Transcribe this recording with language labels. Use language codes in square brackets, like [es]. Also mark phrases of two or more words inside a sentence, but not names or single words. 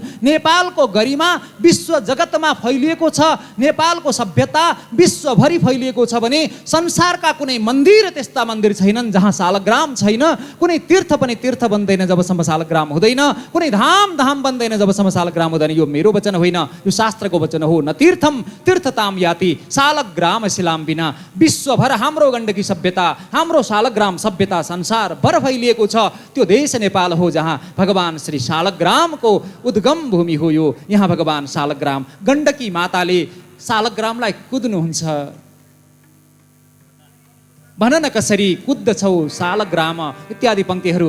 [ne] नेपालको गरिमा विश्व जगतमा फैलिएको छ, नेपालको सभ्यता विश्वभरि फैलिएको छ भने संसारका कुनै मन्दिर त्यस्ता मन्दिर छैनन् जहाँ शालग्राम छैन, कुनै तीर्थ पनि तीर्थ बन्दैन जबसम्म शालग्राम हुँदैन, कुनै धाम धाम बन्दैन जबसम्म शालग्राम हुँदैन। यो मेरो वचन होइन, यो शास्त्रको वचन हो। [sa] न तीर्थम तीर्थताम याति शालग्राम शिलाम बिना। [ne] विश्वभर हाम्रो गण्डकी सभ्यता, हाम्रो शालग्राम सभ्यता संसार भर फैलिएको छ। त्यो देश नेपाल हो जहाँ भगवान श्री शालग्रामको उद्गम भूमि हो। यो यहाँ भगवान शालग्राम गण्डकी माताले शालग्रामलाई कुद्नुहुन्छ। भन न कसरी कुद्दछौ शालग्राम इत्यादि पंक्तिहरू।